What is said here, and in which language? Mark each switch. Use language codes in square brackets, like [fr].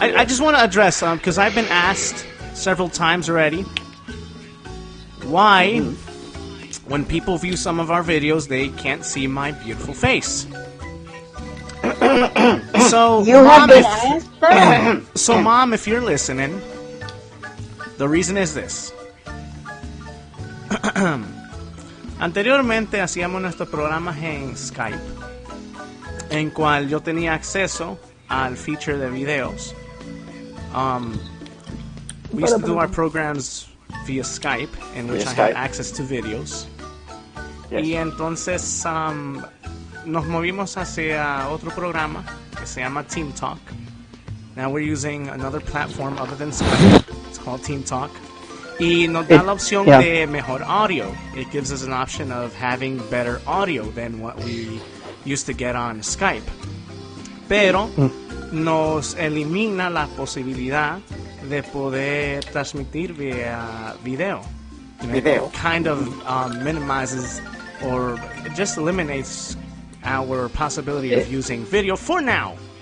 [en] I just want to address, because I've been asked several times already, why, when people view some of our videos, they can't see my beautiful face. So, You have been asked that? So, Mom, if you're listening, the reason is this. [es] Anteriormente hacíamos nuestros programas en Skype, en cual yo tenía acceso al feature de videos. [en] We used to do our programs via Skype, in which I had access to videos. Yes. [es] Y entonces nos movimos hacia otro programa que se llama Team Talk. [en] Now we're using another platform other than Skype. It's called Team Talk. [es] Y nos da la opción de mejor audio. [en] It gives us an option of having better audio than what we used to get on Skype. [es] Pero nos elimina la posibilidad de poder transmitir via video. [en] Video. It kind of minimizes or just eliminates our possibility of using video for now.